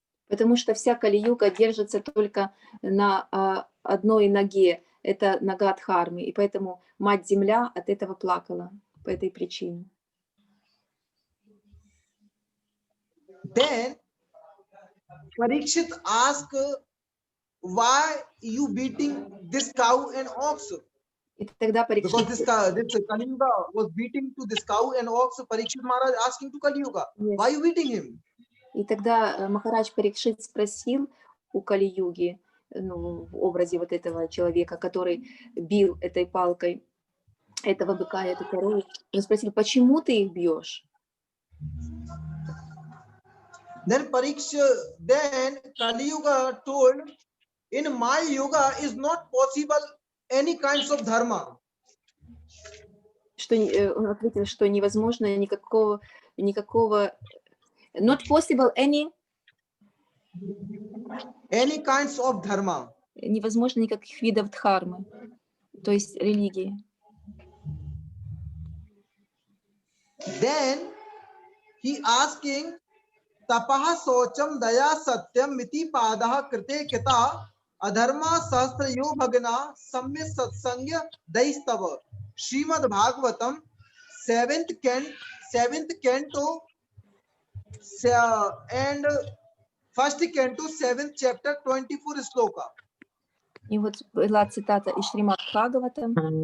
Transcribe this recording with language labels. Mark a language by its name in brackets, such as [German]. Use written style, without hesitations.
[Russian] Потому что вся Кали-юга держится только на одной ноге, это нога Дхармы, и поэтому Мать-Земля от этого плакала по этой причине. [English] Then Parikshit asked, "Why you beating this cow and ox?" [Russian] И тогда [English] Because [Russian] Парикшит, [English] this Kali Yuga was beating to this cow and ox. Parikshit Maharaj asking to Kali Yuga, "Why you beating him?" [Russian] и тогда Махарадж Парикшит спросил у Кали-юги, ну, в образе вот этого человека, который бил этой палкой этого быка и эту корову, он спросил, почему ты их бьешь? [English] Then Kali Yuga told, "In my yoga is not possible any kinds of dharma." [Russian] Что он ответил, что невозможно никакого [English] not possible any kinds of dharma. [Russian] Невозможно никаких видов дхармы, то есть религии. [English] Then he asking, [Sanskrit] "Tapaha socham daya satyam miti padaha krite kita adharma sahasra yo bhagana samya satsangya daistava." [English] Srimad Bhagavatam 7th canto and 1st canto 7th chapter 24 sloka. [Russian] И вот была цитата из Шримад Бхагаватам,